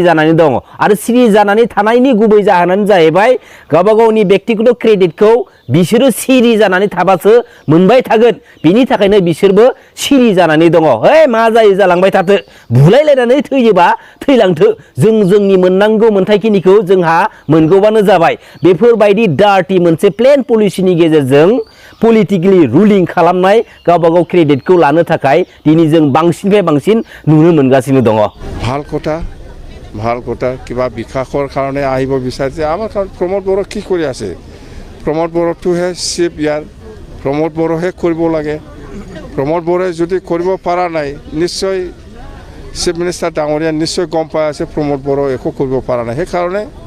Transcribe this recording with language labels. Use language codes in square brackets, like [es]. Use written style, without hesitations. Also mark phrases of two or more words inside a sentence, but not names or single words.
[brx] जानानै दङ आरो सिरि जानानै थानायनि गुबै जाहोनानो जाहैबाय गावबा गावनि व्यक्तिगत क्रेडिटखौ बिसोरो सिरि जानानै थाबासो मोनबाय थागोन बिनि थाखायनो बिसोरबो सिरि जानानै दङ हे मा जायो जालांबाय थाथो बुलायलायनानै थैयोबा थैलांथो जों जोंनि मोननांगौ मोनथायखिनिखौ जोंहा मोनगौबानो जाबाय बेफोरबायदि डार्टी मोनसे प्लेन पलिसिनि गेजेरजों [en] politically ruling [brx] खालामनाय गावबा गाव क्रेडिटखौ लानो थाखाय दिनै जों बांसिननिफ्राय बांसिन नुनो मोनगासिनो दङ [as] ভাল কথা কিবা বিকাশৰ কাৰণে আহিব বিচাৰিছে আমাৰ প্ৰমোদ বড়ো কি কৰি আছে প্ৰমোদ বড়োটোহে চিফ ইয়াৰ প্ৰমোদ বড়োহে কৰিব লাগে প্ৰমোদ বড়োৱে যদি কৰিব পৰা নাই নিশ্চয় [en] chief minister [as] ডাঙৰীয়া নিশ্চয় গম পাই আছে প্ৰমোদ বড়ো একো কৰিব পৰা নাই সেইকাৰণে